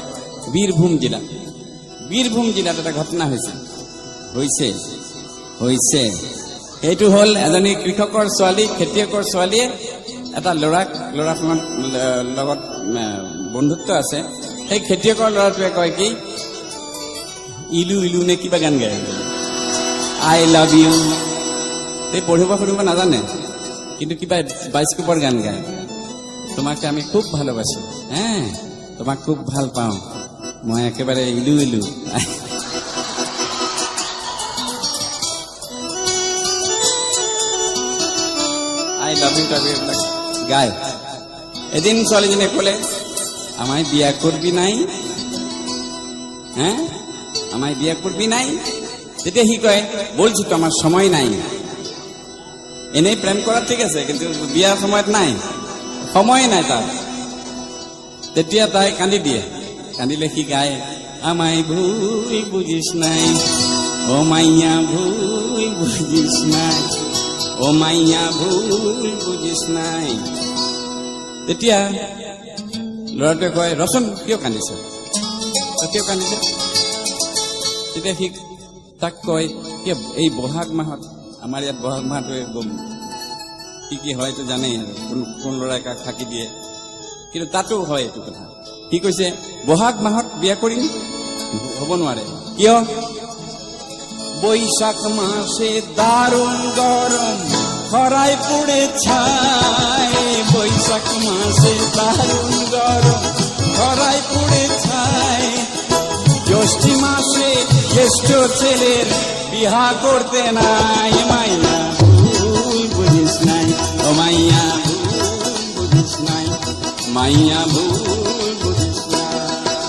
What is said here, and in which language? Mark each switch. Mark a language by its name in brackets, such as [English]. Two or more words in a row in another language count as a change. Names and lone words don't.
[Assamese] বীৰভূম জিলাত এটা ঘটনা হৈছে সেইটো হ'ল এজনী কৃষকৰ ছোৱালী, খেতিয়কৰ ছোৱালীয়ে এটা ল'ৰাখনৰ লগত বন্ধুত্ব আছে। সেই খেতিয়কৰ ল'ৰাটোৱে কয় কি, ইলু ইলু নে কিবা গান গায়, [English] I love you. [Assamese] সেই পঢ়িব নাজানে, কিন্তু কিবা বাইস্কোপৰ গান গায়, [Bangla] তোমাকে আমি খুব ভালোবাসো, [Assamese] তোমাক খুব ভাল পাওঁ, মই একেবাৰে ইলু ইলু। [English] I love you [Assamese] এইবিলাক গায়। এদিন ছোৱালীজনীয়ে ক'লে, [Bangla] আমায় বিয়া করবি নাই, আমায় বিয়া করবি নাই। [Assamese] তেতিয়া সি কয়, [Bangla] বলছি তো আমার সময় নাই। এনেই প্রেম করা ঠিক আছে, কিন্তু বিয়ার সময়ত নাই, সময় নাই তার। [Assamese] তেতিয়া তাই কান্দি দিয়ে, কান্দিলে সি গায়, [Bangla] আমায় ভুল বুঝিস নাই, ও মাইয়া ভুল বুঝিস নাই, ও মাইয়া ভুল বুঝিস নাই। [Assamese] তেতিয়া ল'ৰাটোৱে কয়, ৰচোন কিয় কান্দিছ, কিয় কান্দিছে? তেতিয়া সি তাক কয়, কিয় এই বহাগ মাহত, আমাৰ ইয়াত বহাগ মাহটোৱে কি হয়তো জানেই, কোন ল'ৰাই কাক থাকি দিয়ে, কিন্তু তাতো হয় এইটো কথা। সি কৈছে, বহাগ মাহত বিয়া কৰিম, হ'ব নোৱাৰে। কিয়? [Bangla] বৈশাখ মাসে দারুণ গরম খরায় পুড়ে ছাই, বৈশাখ মাসে দারুণ গরম খরায় পুড়ে ছাই, জ্যৈষ্ঠী মাসে জ্যেষ্ঠ ছেলের বিহা করতে নাই, মাইয়া ভুল বুঝিস নাই, ও মাইয়া ভুল বুঝিস নাই, মাইয়া ভুল বুঝিস নাই।